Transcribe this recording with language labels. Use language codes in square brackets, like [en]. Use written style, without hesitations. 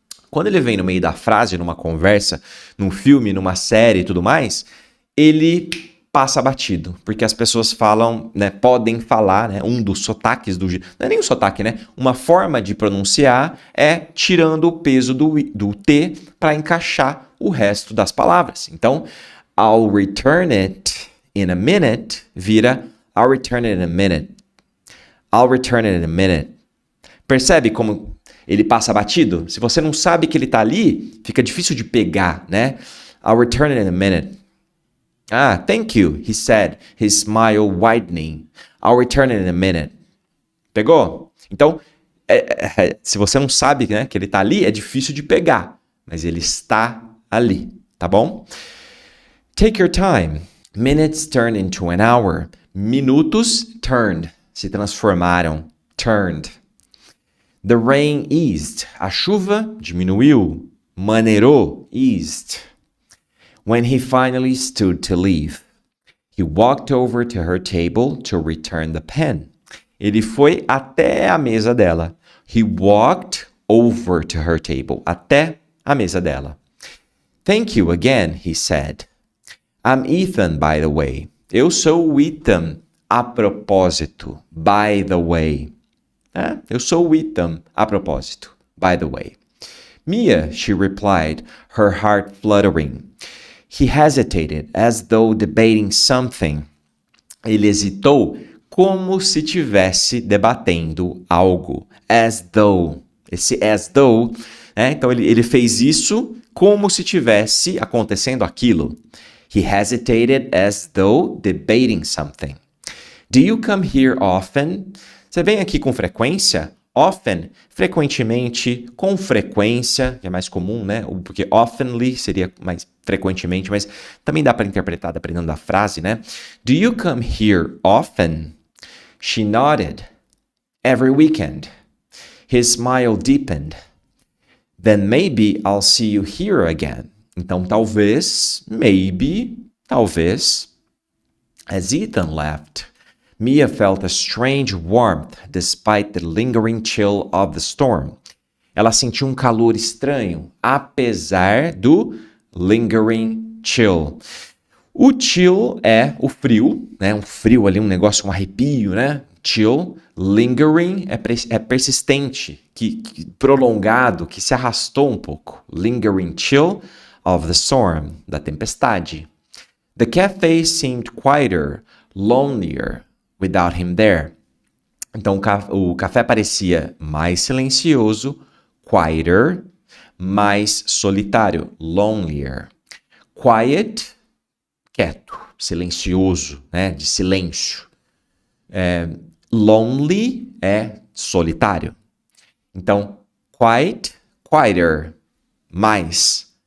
[pt] Quando ele vem no meio da frase, numa conversa, num filme, numa série e tudo mais, ele passa batido, porque as pessoas falam, né, podem falar, né, um dos sotaques não é nem um sotaque, né? Uma forma de pronunciar é tirando o peso do T para encaixar o resto das palavras. [en] Então, I'll return it in a minute vira I'll return it in a minute. I'll return it in a minute. [pt] Percebe como ele passa batido? Se você não sabe que ele está ali, fica difícil de pegar, né? [en] I'll return it in a minute. Ah, thank you, he said, his smile widening. I'll return it in a minute. [pt] Pegou? Então, se você não sabe, né, que ele está ali, é difícil de pegar. Mas ele está ali, tá bom? [en] Take your time. Minutes turned into an hour. [pt] Minutos turned. Se transformaram. Turned. [en] The rain eased. [pt] A chuva diminuiu. Maneirou. [en] Eased. When he finally stood to leave, he walked over to her table to return the pen. [pt] Ele foi até a mesa dela. [en] He walked over to her table. [pt] Até a mesa dela. [en] Thank you again, he said. I'm Ethan, by the way. [pt] Eu sou o Ethan, a propósito. [en] By the way. [pt] Eu sou o Ethan, a propósito. [en] By the way. Mia, she replied, her heart fluttering. He hesitated, as though debating something. [pt] Ele hesitou como se tivesse debatendo algo. As though. Esse as though, né? Então ele fez isso como se tivesse acontecendo aquilo. [en] He hesitated as though debating something. Do you come here often? [pt] Você vem aqui com frequência? Often, frequentemente, com frequência, que é mais comum, né? Porque oftenly seria mais frequentemente, mas também dá para interpretar dependendo da frase, né? [en] Do you come here often? She nodded. Every weekend. His smile deepened. Then maybe I'll see you here again. [pt] Então, talvez, maybe, talvez. [en] As Ethan left, Mia felt a strange warmth despite the lingering chill of the storm. [pt] Ela sentiu um calor estranho, apesar do [en] lingering chill. [pt] O chill é o frio, né? Um frio ali, um negócio, um arrepio, né? Chill. Lingering é persistente, que prolongado, que se arrastou um pouco. [en] Lingering chill of the storm, da tempestade. The cafe seemed quieter, lonelier, without him there. [pt] Então o café parecia mais silencioso, quieter, mais solitário, lonelier. Quiet, quieto, silencioso, né? De silêncio. Lonely é solitário. Então, quiet, quieter, mais.